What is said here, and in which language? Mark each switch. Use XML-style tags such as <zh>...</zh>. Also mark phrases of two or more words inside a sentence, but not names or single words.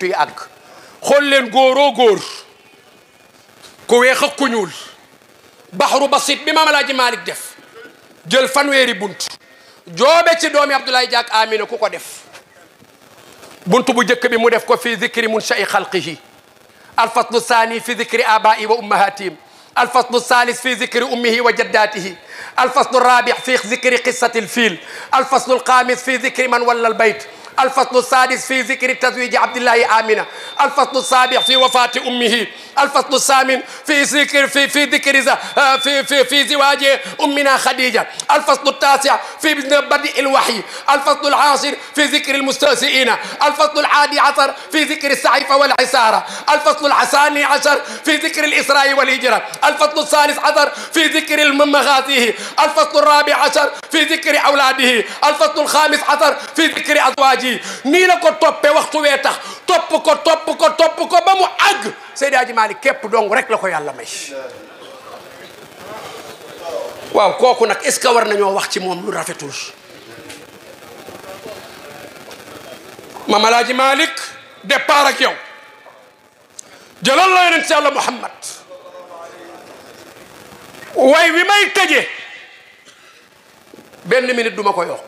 <wo>yi àgg xool leen góoroo góor ku weex ak ku ñuul baxru basit bi maam Alaaji Malick def jël fanweeri buntu joobe ci doomi Abdoulaye Diak Amina ku ko def buntu bu njëkk bi mu def ko</wo> <ar>في ذكر منشأ خلقه الفصل الثاني في ذكر آبائه وأمهاتهم الفصل الثالث في ذكر أمه وجداته الفصل الرابع في ذكر قصة الفيل الفصل الخامس في ذكر من ولى البيت الفصل السادس في ذكر تزويج عبد الله آمنة الفصل السابع في وفاة أمه الفصل الثامن في ذكر في زواج أمنا خديجة. الفصل التاسع في بدء الوحي. الفصل العاشر في ذكر المستهزئين. الفصل الحادي عشر في ذكر السعيف والعسارة. الفصل الثاني عشر في ذكر الإسراء والهجرة. الفصل الثالث عشر في ذكر مغازيه. الفصل الرابع عشر في ذكر أولاده. الفصل الخامس عشر في ذكر أزواجه.</ar> <wo>nii la ko toppee waxtu wee tax topp ko ba mu àgg Seydi Hadji Malick képp dong rek la ko yàlla may. waaw kooku nag</wo> <fr>est-ce que</fr> <wo>war nañoo wax ci moom lu rafetul. Mame El Hadji Malick départ ak yow jëlal la yonent Yàlla Muhammad way wi may tëjee benn minute duma ko yokk.</wo>